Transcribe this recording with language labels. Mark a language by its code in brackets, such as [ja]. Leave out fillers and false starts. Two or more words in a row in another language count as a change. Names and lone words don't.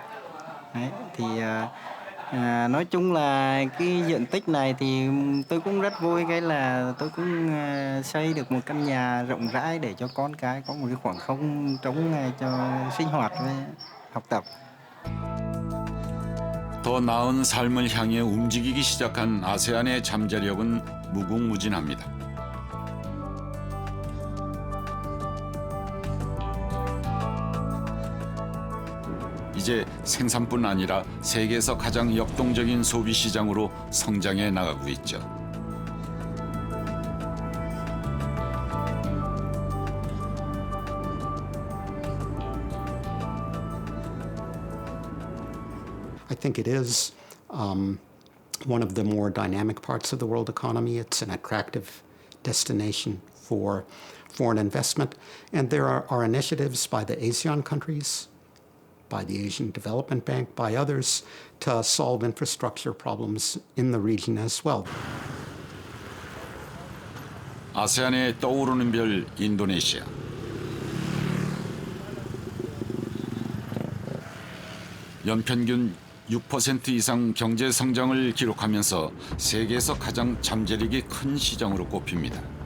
[vi] Đấy, thì nói chung là cái diện tích này thì tôi cũng rất vui cái là tôi cũng xây được một căn nhà rộng rãi để cho con cái có một cái khoảng không trống cho sinh hoạt với học tập. [ko] 더 나은 삶을 향해 움직이기 시작한 아세안의 잠재력은 무궁무진합니다. 이제 생산뿐 아니라 세계에서 가장 역동적인 소비 시장으로 성장해 나가고 있죠. [en] I think it is one of the more dynamic parts of the world economy. It's an attractive destination for foreign investment. And there are initiatives by the ASEAN countries, by the Asian Development Bank, by others to solve infrastructure problems in the region as well. [ko] 아세안의 떠오르는 별 인도네시아. 연평균 6% 이상 경제 성장을 기록하면서 세계에서 가장 잠재력이 큰 시장으로 꼽힙니다.